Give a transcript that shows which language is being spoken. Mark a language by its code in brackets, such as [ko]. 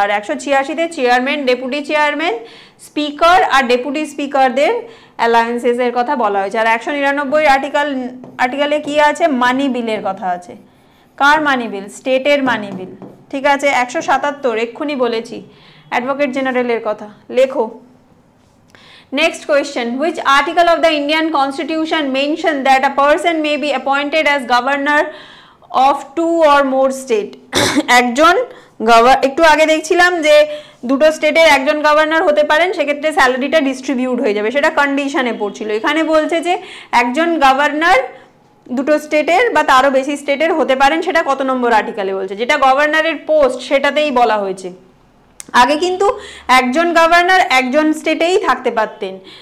[bn] আর 186-তে chairman, deputy chairman, speaker আর deputy স্পিকারদের allowances এর কথা বলা হয়েছে। আর 199 আর্টিকেলে কি আছে? মানি বিলের কথা আছে। কার মানি বিল? স্টেটের মানি বিল, ঠিক আছে? 177 এক্ষুনি বলেছি, অ্যাডভোকেট জেনারেলের কথা। লেখো next question, [en] which article of the Indian Constitution mention that a person may be appointed as governor of 2 or more state? [bn] একজন একটু আগে দেখছিলাম যে দুটো স্টেটের একজন গভর্নর হতে পারেন, সেক্ষেত্রে স্যালারিটা ডিস্ট্রিবিউট হয়ে যাবে, সেটা কন্ডিশনে পড়ছিল। এখানে বলছে যে একজন গভর্নর দুটো স্টেটের বা তারও বেশি স্টেটের হতে পারেন, সেটা কত নম্বর আর্টিকেলে বলছে? যেটা গভর্নরের পোস্ট সেটাতেই বলা হয়েছে। আগে কিন্তু একজন গভর্নর একজন স্টেটেই থাকতে পারতেন।